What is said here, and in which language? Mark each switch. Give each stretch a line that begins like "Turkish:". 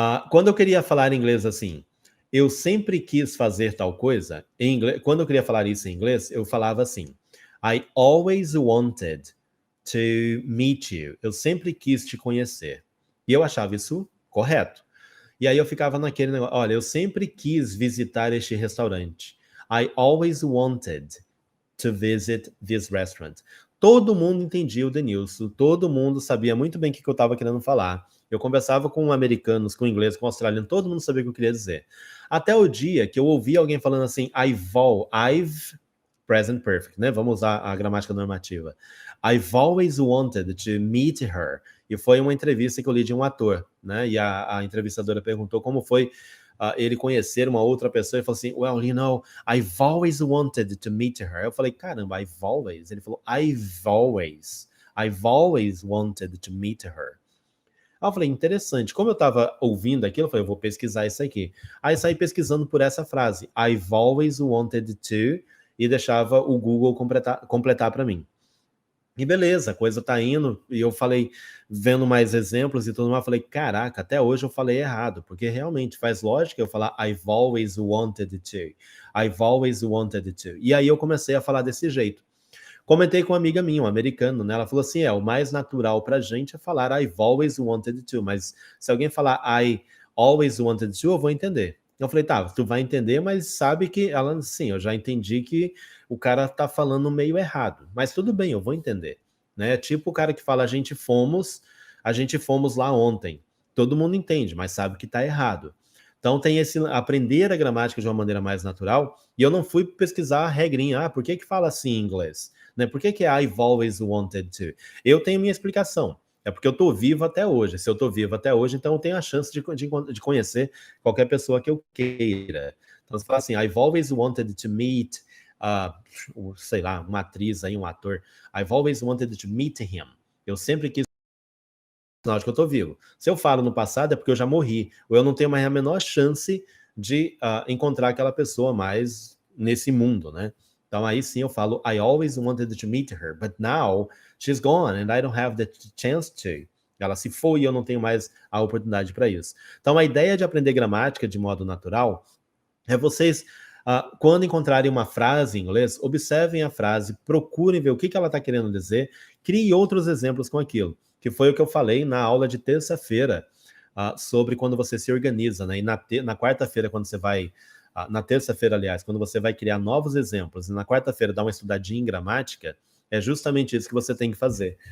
Portuguese: Quando eu queria falar inglês assim, eu sempre quis fazer tal coisa, em inglês, quando eu queria falar isso em inglês, eu falava assim,
English: I always wanted to meet you.
Portuguese: Eu sempre quis te conhecer. E eu achava isso correto. E aí eu ficava naquele negócio, olha, eu sempre quis visitar este restaurante.
English: I always wanted to visit this restaurant.
Portuguese: Todo mundo entendia o Denilson, todo mundo sabia muito bem o que eu estava querendo falar. Eu conversava com americanos, com inglês, com australiano, todo mundo sabia o que eu queria dizer. Até o dia que eu ouvi alguém falando assim, I've, present perfect, né? Vamos usar a gramática normativa.
English: I've always wanted to meet her.
Portuguese: E foi uma entrevista que eu li de um ator, né? E a entrevistadora perguntou como foi ele conhecer uma outra pessoa e falou assim,
English: well, you know, I've always wanted to meet her.
Portuguese: Eu falei, caramba,
English: I've always?
Portuguese: Ele falou,
English: I've always wanted to meet her.
Portuguese: Aí eu falei, interessante. Como eu estava ouvindo aquilo, eu falei, eu vou pesquisar isso aqui. Aí saí pesquisando por essa frase,
English: I've always wanted to,
Portuguese: e deixava o Google completar para mim. E beleza, a coisa tá indo, e eu falei, vendo mais exemplos e tudo mais, eu falei, caraca, até hoje eu falei errado, porque realmente faz lógica eu falar
English: I've always wanted to, I've always wanted to.
Portuguese: E aí eu comecei a falar desse jeito. Comentei com uma amiga minha, um americano, né? Ela falou assim, o mais natural pra gente é falar
English: I've always wanted to,
Portuguese: mas se alguém falar
English: I always wanted to,
Portuguese: eu vou entender. Eu falei, tá, tu vai entender, mas sabe que ela, sim, eu já entendi que o cara tá falando meio errado, mas tudo bem, eu vou entender, né? Tipo o cara que fala a gente fomos lá ontem. Todo mundo entende, mas sabe que tá errado. Então tem esse aprender a gramática de uma maneira mais natural, e eu não fui pesquisar a regrinha, por que fala assim em inglês? Né? Por que
English: I've always wanted to?
Portuguese: Eu tenho minha explicação. É porque eu estou vivo até hoje. Se eu estou vivo até hoje, então eu tenho a chance de conhecer qualquer pessoa que eu queira. Então, você fala assim,
English: I've always wanted to meet,
Portuguese: sei lá, uma atriz aí, um ator.
English: I've always wanted to meet him.
Portuguese: Eu sempre quis sinal de que eu estou vivo. Se eu falo no passado, é porque eu já morri. Ou eu não tenho mais a menor chance de encontrar aquela pessoa mais nesse mundo, né? Então aí sim eu falo,
English: I always wanted to meet her, but now she's gone and I don't have the chance to.
Portuguese: Ela se foi e eu não tenho mais a oportunidade para isso. Então a ideia de aprender gramática de modo natural é vocês, quando encontrarem uma frase em inglês, observem a frase, procurem ver o que ela está querendo dizer, criem outros exemplos com aquilo, que foi o que eu falei na aula de terça-feira, sobre quando você se organiza, né? E na quarta-feira, quando você vai na terça-feira, aliás, quando você vai criar novos exemplos, e na quarta-feira dar uma estudadinha em gramática, é justamente isso que você tem que fazer.